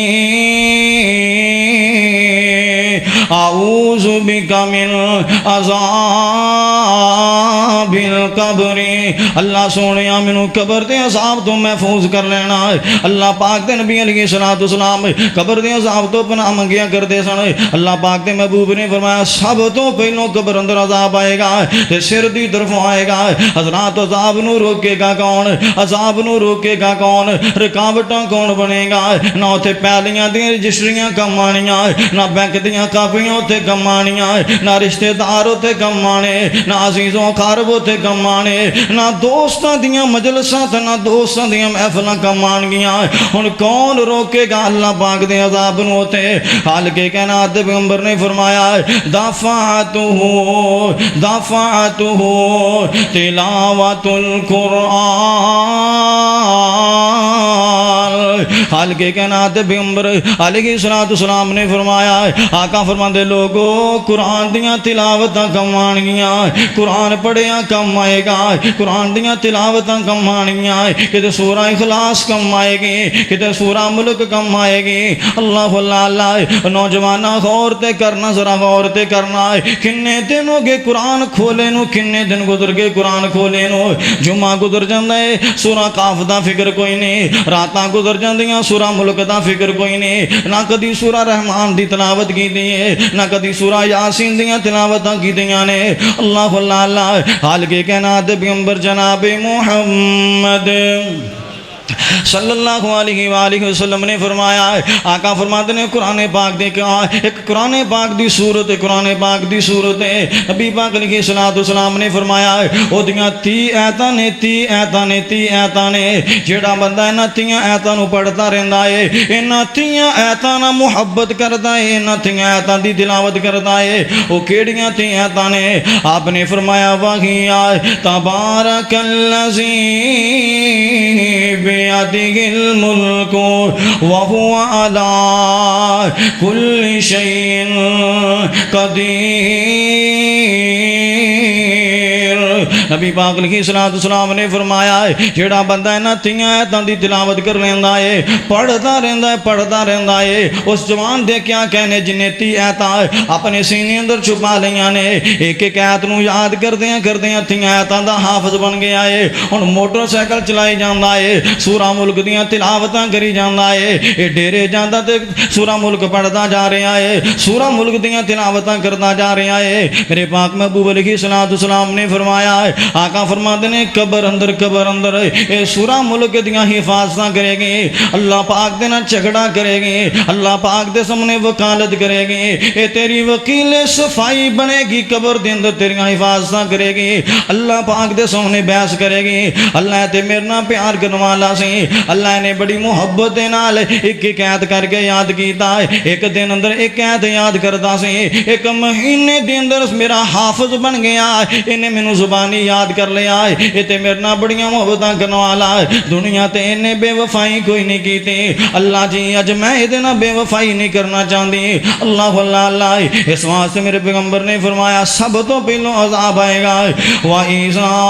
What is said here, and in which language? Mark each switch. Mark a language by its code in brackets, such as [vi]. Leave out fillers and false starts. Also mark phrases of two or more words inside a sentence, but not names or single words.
[ar] اعوذ بک من عذاب القبر [pa] اللہ سونیا منو قبر دے عذاب تو محفوظ کر لینا اللہ پاک دے نبی علیہ السلام قبر دے عذاب تو پناہ منگیا کر دے سن اللہ پاک دے محبوب نے فرمایا سب تو پہلو قبر اندر عذاب آئے گا تے سر دی طرفوں آئے گا حضرات عذاب نو روکے گا کون عذاب نو روکے گا کون رکاوٹاں کون بنے گا نہ تے پیالیاں دی رجسٹریاں کم آنیاں نہ بینک دیاں کاپیاں تے کم آنیاں نہ رشتہ دار تے کم آنے نہ عزیزوں قاربوں تے کم آنے نہ دوستاں دیاں مجلساں تے نہ دوستاں دیاں محفلاں کم آنگیاں ہن کون روکے گا اللہ پاک دے عذاب نو تے حال کے کائنات پیغمبر نے فرمایا دفعتہ [ar] تلاوت القرآن [pa] حال کے کائنات پیغمبر علیہ السلام نے فرمایا آقا فرماندے لوگو قرآن دیاں تلاوتاں کم آنگیاں قرآن پڑھیاں کم آئے گا قرآن دیاں تلاوتاں کم آنگیاں کتے سورہ اخلاص کم آئے گی کتے سورہ ملک کم آئے گی اللہ اللہ نوجوانہ غور تے کرنا ذرا غور تے کرنا کنے دن ہو گے قرآن کھولے نو کنے دن گزر گئے قرآن کھولے نو جمعہ گزر جاندہ ہے سورہ قاف دا فکر کوئی نہیں راتاں گزر جاندیاں سورہ ملک دا فکر کوئی نہیں نہ کدی سورہ رحمان دی تلاوت کی دیئے نہ کدی سورہ یاسین دیاں تلاوتاں کی دیاں نے اللہ اللہ حال کے کائنات پیغمبر جناب محمد [ar] صلی اللہ علیہ وآلہ وسلم [pa] نے فرمایا آقا فرماتے ہیں قرآن پاک دے کہا ایک قرآن پاک دی صورت قرآن پاک دی صورت ہے نبی پاک علیہ السلام نے فرمایا او دیاں 30 ایتاں نے جیڑا بندہ انہاں 30 ایتاں نو پڑھتا رہندا ہے انہاں 30 ایتاں نال محبت کردا ہے انہاں 30 ایتاں دی تلاوت کردا ہے او کیڑیاں 30 ایتاں نے آپ نے فرمایا [ar] وَهِيَ تَبَارَكَ الَّذِي بِيَدِهِ الْمُلْكُ وَهُوَ عَلَى كُلِّ شَيْءٍ قَدِيرٌ [pa] نبی پاک علیہ السلام نے فرمایا جیڑا بندہ انہاں 30 ایتاں دی تلاوت کر لیندا ہے پڑھدا رہندا ہے اس جوان دے کیا کہنے جنے 30 ایتاں اپنے سینے اندر چھپا لیاں نے ایک ایک ایت نو یاد کردیاں 30 ایتاں دا حافظ بن گیا ہے ہن موٹر سائیکل چلائی جاندا ہے سورہ ملک دیاں تلاوتاں کری جاندا ہے اے ڈیرے جاندا تے سورہ ملک پڑھدا جا رہا ہے سورہ ملک دیاں تلاوتاں کردا جا رہا ہے میرے پاک محبوب علیہ السلام نے فرمایا آقا فرماتے ہیں قبر اندر اے سورہ ملک دیاں حفاظتاں کرے گی اللہ پاک دے نال جھگڑا کرے گی اللہ پاک دے سامنے وکالت کرے گی اے تیری وکیل صفائی بنے گی قبر دے اندر تیریاں حفاظتاں کرے گی اللہ پاک دے سامنے بحث کرے گی اللہ تے میرے نال پیار کرن والا سی اللہ نے بڑی محبت دے نال ایک ایت کر کے یاد کیتا ایک دن اندر ایک ایت یاد کردا سی ایک مہینے دے اندر میرا حافظ بن گیا انہیں مینوں زبانی یاد کر لیا ہے یہ تے میرے نال بڑیاں محبتاں کرن والا ہے دنیا تے انہیں بے وفائی کوئی نہیں کیتی اللہ جی اج میں یہ نہ بے وفائی نہیں کرنا چاہتی اللہ اللہ اللہ اس واسطے میرے پیغمبر نے فرمایا سب تو پہلو عذاب آئے گا وَإِذَا